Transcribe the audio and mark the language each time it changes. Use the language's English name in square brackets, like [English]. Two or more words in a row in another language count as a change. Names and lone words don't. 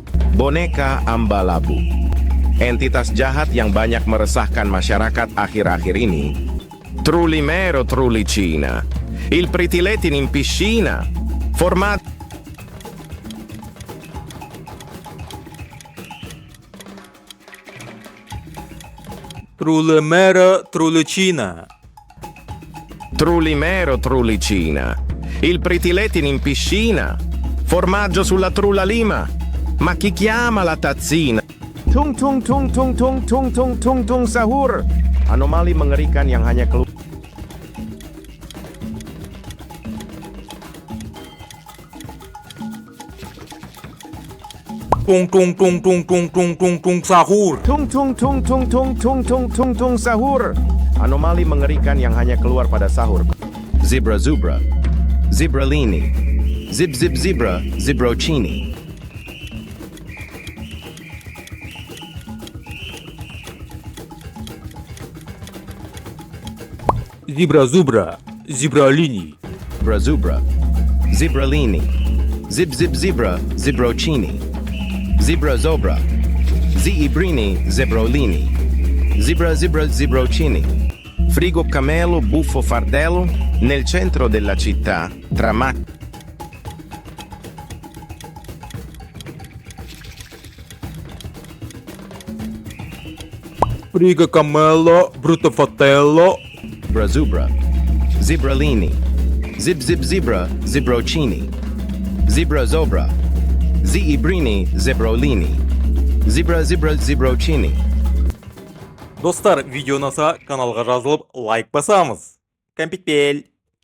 [Indonesian] Boneka Ambalabu, entitas jahat yang banyak meresahkan masyarakat akhir-akhir ini. [Italian] Trulimero Trulicina, il pritiletin in piscina, formato... Trulimero Trulicina. Trulimero Trulicina, il pritiletin in piscina, formaggio sulla trulalima. Ma chi chiama la tazzina? Tung tung tung tung tung tung tung tung tung sahur. [Indonesian] Anomali mengerikan yang hanya keluar. Tung tung tung tung tung tung tung tung sahur. Tung tung tung tung tung tung tung tung tung sahur. Anomali mengerikan yang hanya keluar pada sahur. Zebra zubra, zibralini, zib zib zebra, zibrocini. Зибра-зубра. Зибралини. Brazubra, zibralini, zib zib zebra, zibrocini. Zebra zobra, ziibrini, zebrolini. Zebra zebra zibrocini. [Italian] Frigo camelo, buffo fardello, nel centro della città, tra macchine. Frigo Camello. Brutto Fratello. Brazubra, zibralini, zib zib zebra, zibrocini. Zebra zobra, ziibrini, zebrolini. Zebra zebra zibrocini. [Kazakh] Достар, видео ұнаса каналға жазылып лайк басамыз. Кәмпитпел.